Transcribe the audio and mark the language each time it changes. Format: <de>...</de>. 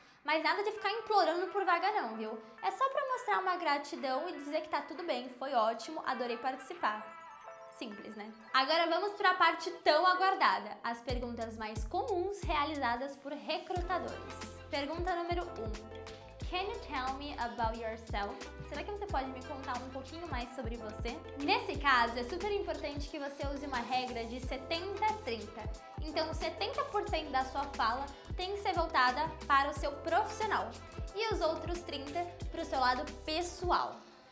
<pt>Mas nada de ficar implorando por vaga não, viu? É só para mostrar uma gratidão e dizer que tá tudo bem, foi ótimo, adorei participar. Simples, né? Agora vamos para a parte tão aguardada, as perguntas mais comuns realizadas por recrutadores. Pergunta número 1.</pt> <en>Can you tell me about yourself?</en> <pt>Será que você pode me contar um pouquinho mais sobre você? Nesse caso, é super importante que você use uma regra de 70-30. Então, 70% da sua fala tem que ser voltada para o seu profissional e os outros 30% para o seu lado pessoal.</pt>